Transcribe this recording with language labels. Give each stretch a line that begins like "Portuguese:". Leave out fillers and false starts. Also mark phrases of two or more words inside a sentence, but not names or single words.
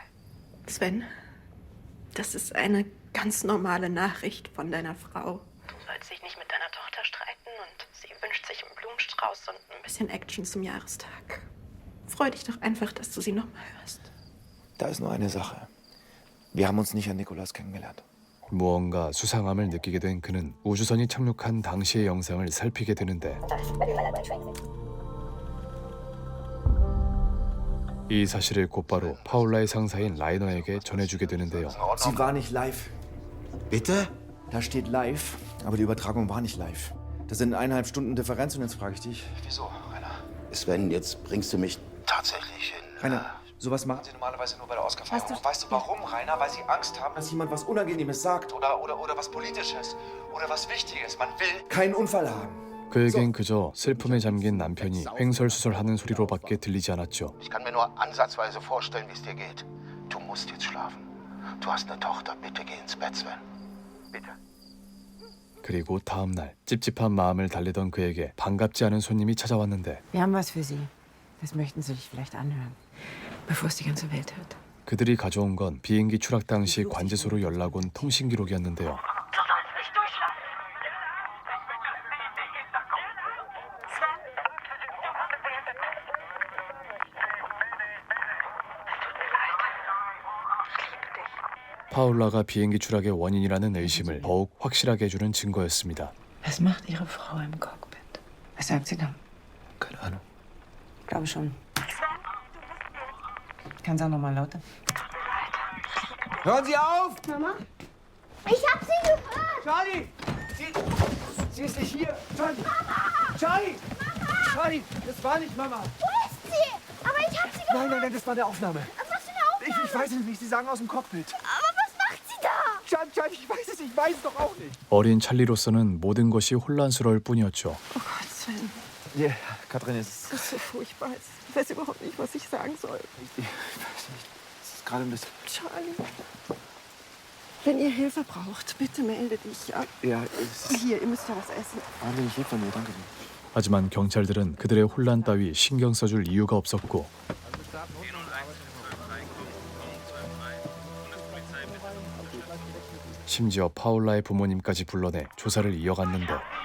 German: Sven, das ist eine ganz normale Nachricht von deiner Frau. Du sollst dich nicht mit deiner Tochter streiten und sie wünscht sich einen Blumenstrauß und ein bisschen Action zum Jahrestag. Freu dich doch einfach, dass du sie noch mal hörst. Da ist nur eine Sache. Wir haben uns nicht an Nikolaus kennengelernt.
Korean: 무언가 수상함을 느끼게 된 그는 우주선이 착륙한 당시의 영상을 살피게 되는데 이 사실을 곧바로 파울라의 상사인 라이너에게 전해주게 되는데요.
German: Sie war nicht live. Bitte? Da steht live, aber die Übertragung war nicht live. Das sind 1,5 Stunden Differenz und jetzt frage ich dich. Wieso, Rainer? Sven, jetzt bringst du mich tatsächlich hin. Rainer, sowas machen Sie normalerweise nur bei der Oscarverleihung. Und weißt du warum, Rainer? Weil Sie Angst haben, dass jemand was Unangenehmes sagt oder was Politisches oder was Wichtiges. Man will keinen Unfall haben.
Korean: 그에겐 그저 슬픔에 잠긴 남편이 횡설수설하는 소리로밖에 들리지 않았죠.
German: Ich kann mir nur ansatzweise vorstellen, wie es dir geht. Du musst jetzt schlafen. Du hast eine Tochter. Bitte geh ins Bett, Sven. Bitte.
Korean: 그리고 다음 날 찝찝한 마음을 달래던 그에게 반갑지 않은 손님이 찾아왔는데
German: Wir haben was für Sie. Das möchten Sie sich vielleicht anhören, bevor es die ganze Welt hört.
Korean: 그들이 가져온 건 비행기 추락 당시 관제소로 연락 온 통신 기록이었는데요. 파울라가 비행기 추락의 원인이라는 의심을 더욱 확실하게 해주는 증거였습니다.
German: Was macht Ihre Frau im Cockpit? Was sagt sie da? Keine Ahnung. Glaube schon. Kannst auch noch mal lauter. Hören Sie auf! Mama? Ich hab sie gehört! Charlie! Sie ist nicht hier! Charlie! Mama! Charlie! Mama! Charlie! Das war nicht Mama! Wo ist sie? Aber ich hab sie gehört! Nein, das war eine Aufnahme. Was für eine Aufnahme? Ich weiß es nicht, Sie sagen aus dem Cockpit. Aber was macht sie da? Charlie, ich weiß es doch auch nicht.
Korean: 어린 찰리로서는 모든 것이 혼란스러울 뿐이었죠.
German: Oh Gott, Sven. Ja, Katrin, es Das ist so furchtbar. Ich weiß überhaupt nicht, was ich sagen soll. Ich weiß nicht. Es ist gerade ein bisschen... Charlie. Wenn ihr Hilfe braucht, bitte melde dich. Ja? Ja, Hier, ihr müsst ja was essen. wahnsinnig lieb von mir, danke dir.
Korean: 하지만 경찰들은 그들의 혼란 따위 신경 써줄 이유가 없었고 심지어 파울라의 부모님까지 불러내 조사를 이어갔는데